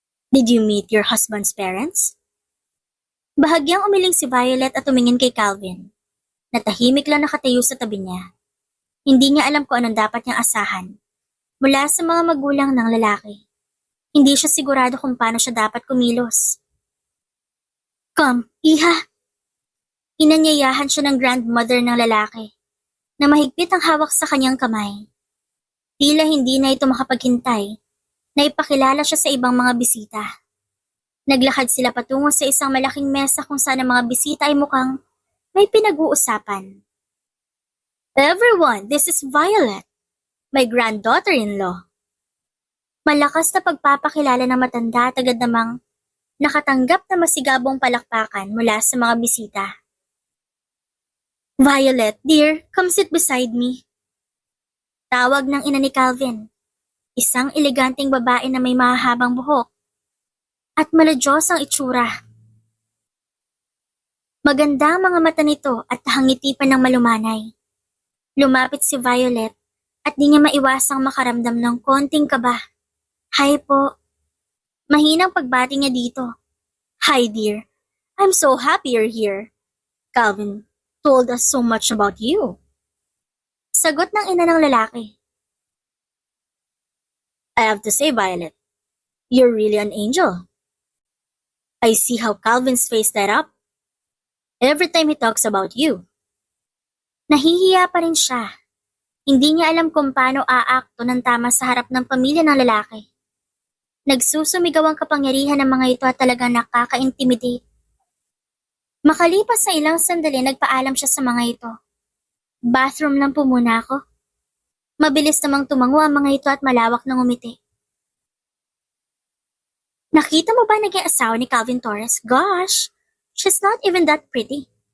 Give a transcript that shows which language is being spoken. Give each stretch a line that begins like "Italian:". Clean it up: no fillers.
English: Did you meet your husband's parents?
Filipino: Bahagyang umiling si Violet at tumingin kay Calvin. Natahimik lang nakatayo sa tabi niya. Hindi niya alam kung anong dapat niyang asahan mula sa mga magulang ng lalaki. Hindi siya sigurado kung paano siya dapat kumilos.
English: Come,
Filipino: iha! Inanyayahan siya ng grandmother ng lalaki na mahigpit ang hawak sa kanyang kamay. Tila hindi na ito makapaghintay na ipakilala siya sa ibang mga bisita. Naglakad sila patungo sa isang malaking mesa kung saan ang mga bisita ay mukhang may pinag-uusapan.
English: Everyone, this is Violet, my granddaughter-in-law.
Filipino: Malakas na pagpapakilala ng matanda at agad namang nakatanggap na masigabong palakpakan mula sa mga bisita.
English: Violet, dear, come sit beside me.
Filipino: Tawag ng ina ni Calvin, isang eleganteng babae na may mahahabang buhok at maladyos ang itsura. Maganda ang mga mata nito at hangiti pa ng malumanay. Lumapit si Violet at di niya maiwasang makaramdam ng konting kaba. Hi po. Mahinang pagbati niya dito.
English: Hi dear, I'm so happy you're here. Calvin told us so much about you.
Filipino: Sagot ng ina ng lalaki.
English: I have to say, Violet, you're really an angel. I see how Calvin's face light up every time he talks about you.
Filipino: Nahihiya pa rin siya. Hindi niya alam kung paano aakto ng tama sa harap ng pamilya ng lalaki. Nagsusumigaw ang kapangyarihan ng mga ito at talagang nakaka-intimidate. Makalipas sa ilang sandali, nagpaalam siya sa mga ito. Bathroom lang po muna ako. Mabilis namang tumango ang mga ito at malawak ng umiti. Nakita mo ba naging asawa ni Calvin Torres?
English: Gosh, she's not even that pretty.